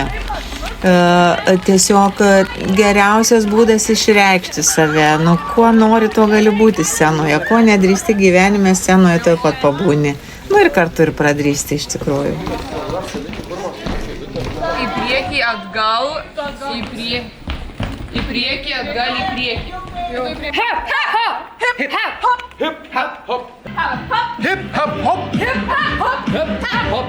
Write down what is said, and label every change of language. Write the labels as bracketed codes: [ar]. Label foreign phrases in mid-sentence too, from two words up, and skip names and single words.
[lt] Tiesiog geriausias būdas išreikšti save. Nu, kuo nori, to gali būti scenoje. Kuo nedrįsti gyvenime, scenoje tuoj pat pabūni. Nu ir kartu ir pradrįsti iš tikrųjų. Į priekį, atgal, į priekį. Į priekį, atgal, į priekį. [en] Hip, hip, hop. Hip, hop, hop. Hip, hop, hop. Hip, hop, hop. Hip, hop, hop. Hip, hop, hop.